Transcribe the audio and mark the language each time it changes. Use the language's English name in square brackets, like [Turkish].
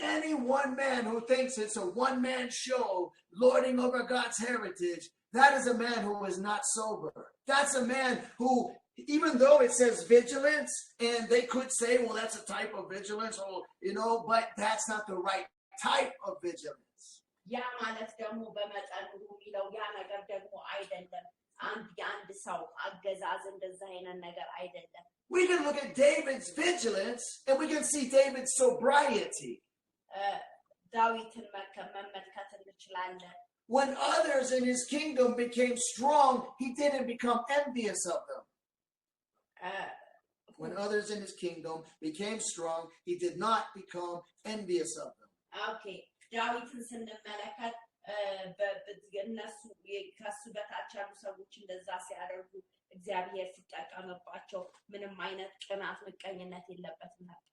[English] Any one man who thinks it's a one-man show lording over God's heritage, that is a man who is not sober. That's a man who, even though it says vigilance, and they could say, well, that's a type of vigilance, or but that's not the right type of vigilance. [Amharic] ያ ማለት ደግሞ በመጠኑ የሚለው ያ ነገር ደግሞ አይደለም። አንድ ሰው አገዛዝ እንደዛ አይነት ነገር አይደለም። [English] We can look at David's vigilance and we can see David's sobriety. [Amharic] ዳዊትን መመልከት እንችላለን። [English] When others in his kingdom became strong, he didn't become envious of them. When others in his kingdom became strong, he did not become envious of them. Okay. [Amharic] ዳዊትን ስንመለከት እነሱ ከሱ በታች ያሉ ሰዎች እንደዛ ሲያደርጉ እግዚአብሔር ሲጠቀምባቸው ምንም አይነት ቅናት ምቀኝነት የለበትም።